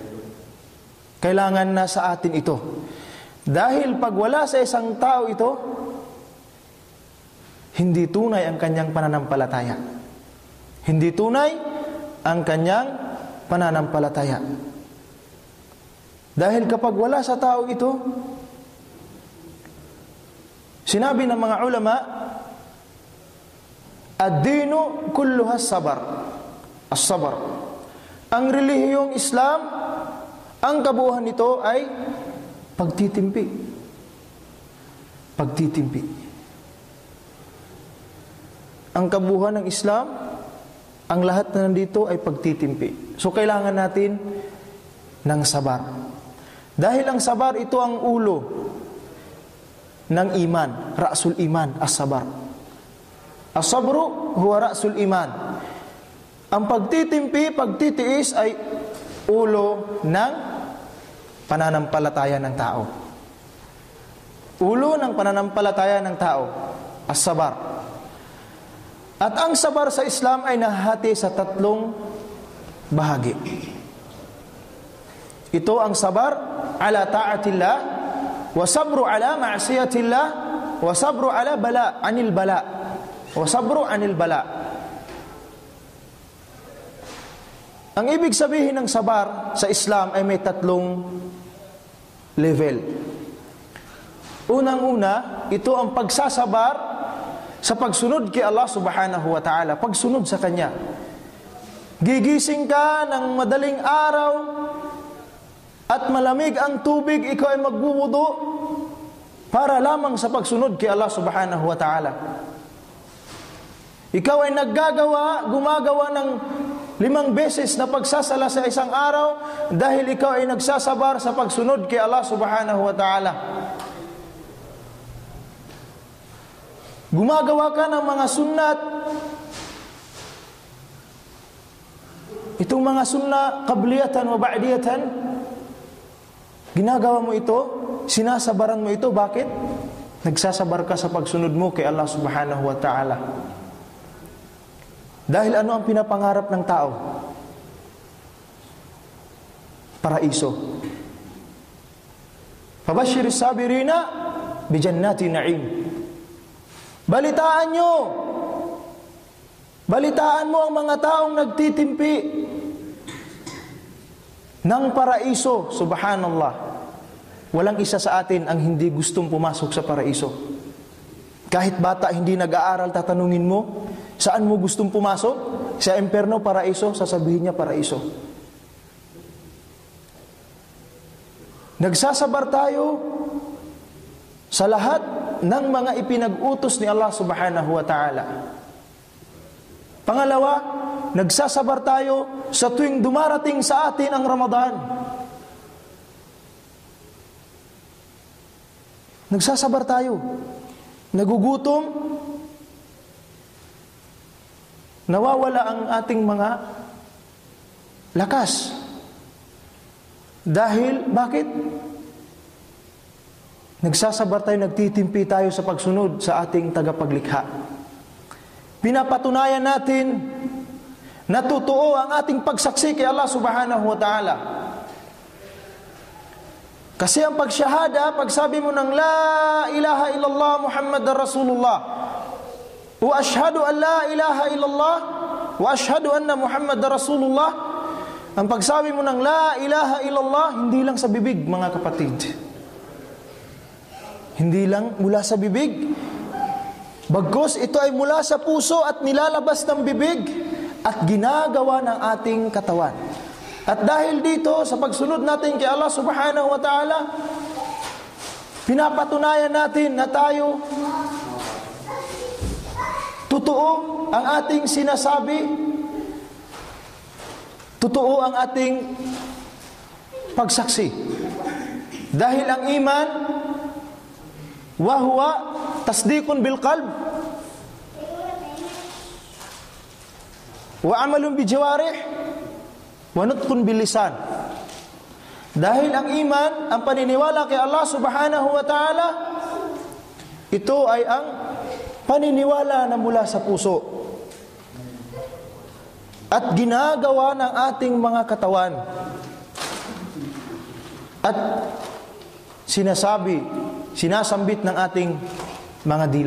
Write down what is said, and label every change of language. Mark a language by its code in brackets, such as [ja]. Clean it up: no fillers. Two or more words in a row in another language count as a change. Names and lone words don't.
[tl] Kailangan na sa atin ito. Dahil pag wala sa isang tao ito, hindi tunay ang kanyang pananampalataya. Hindi tunay ang kanyang pananampalataya. Dahil kapag wala sa tao ito, sinabi ng mga ulama, [ar] الدين كله صبر. As-sabar. [tl] Ang relihiyong Islam, ang kabuuan nito ay pagtitimpi. Pagtitimpi. Ang kabuuan ng Islam, ang lahat na nandito ay pagtitimpi. So kailangan natin ng sabar. Dahil ang sabar, ito ang ulo ng iman. [ar] رأس الإيمان, as-sabar. الصبر هو رأس الإيمان. [tl] Ang pagtitimpi, pagtitiis ay ulo ng pananampalataya ng tao. Ulo ng pananampalataya ng tao, as-sabar. At ang sabar sa Islam ay nahati sa tatlong bahagi. Ito ang [ar] صبر على طاعة الله، وصبر على معصية الله، وصبر على بلاء، عن البلاء، وصبر عن البلاء. [tl] Ang ibig sabihin ng sabar sa Islam ay may tatlong level. Unang-una, ito ang pagsasabar sa pagsunod kay [ar] الله سبحانه وتعالى, [tl] pagsunod sa Kanya. Gigising ka ng madaling araw at malamig ang tubig, ikaw ay magwuwudu para lamang sa pagsunod kay [ar] الله سبحانه وتعالى. [tl] Ikaw ay gumagawa ng 5 beses na pagsasala sa isang araw dahil ikaw ay nagsasabar sa pagsunod kay [ar] الله سبحانه وتعالى. [tl] Gumagawa ka ng mga sunnat. Itong mga sunna, [ar] قبليةً وبعديةً, [tl] ginagawa mo ito, sinasabaran mo ito. Bakit? Nagsasabar ka sa pagsunod mo kay [ar] الله سبحانه وتعالى. [tl] Dahil ano ang pinapangarap ng tao? Paraiso. [ar] فبشر الصابرين بجنات نعيم. [tl] Balitaan nyo. Balitaan mo ang mga taong nagtitimpi ng paraiso. Subhanallah. Walang isa sa atin ang hindi gustong pumasok sa paraiso. Kahit bata hindi nag-aaral, tatanungin mo, saan mo gustong pumasok? Sa impyerno, paraiso? Sasabihin niya, paraiso. Nagsasabar tayo sa lahat ng mga ipinag-utos ni [ar] الله سبحانه وتعالى. [tl] Pangalawa, nagsasabar tayo sa tuwing dumarating sa atin ang Ramadan. Nagsasabar tayo. Nagugutom. Nawawala ang ating mga lakas. Dahil, bakit? Nagsasabar tayo, nagtitimpi tayo sa pagsunod sa ating tagapaglikha. Pinapatunayan natin na totoo ang ating pagsaksi kay [ar] الله سبحانه وتعالى. [tl] Kasi ang pagsyahada, pagsabi mo ng [ar] لا إله إلا الله محمد رسول الله، وأشهد أن لا إله إلا الله وأشهد أن محمدا رسول الله, [tl] ang pagsabi mo ng [ar] لا إله إلا الله, [tl] hindi lang sa bibig, mga kapatid. Hindi lang mula sa bibig. Bagkus ito ay mula sa puso at nilalabas ng bibig at ginagawa ng ating katawan. At dahil dito, sa pagsunod natin kay [ar] الله سبحانه وتعالى, [tl] pinapatunayan natin na tayo totoo ang ating sinasabi, totoo ang ating pagsaksi. Dahil ang iman, [ar] وهو تصديق بالقلب وعمل بالجوارح ونطق باللسان. [tl] Dahil ang iman, ang paniniwala kay [ar] الله سبحانه وتعالى, [tl] ito ay ang paniniwala na mula sa puso at ginagawa ng ating mga katawan at sinasambit ng ating mga dila.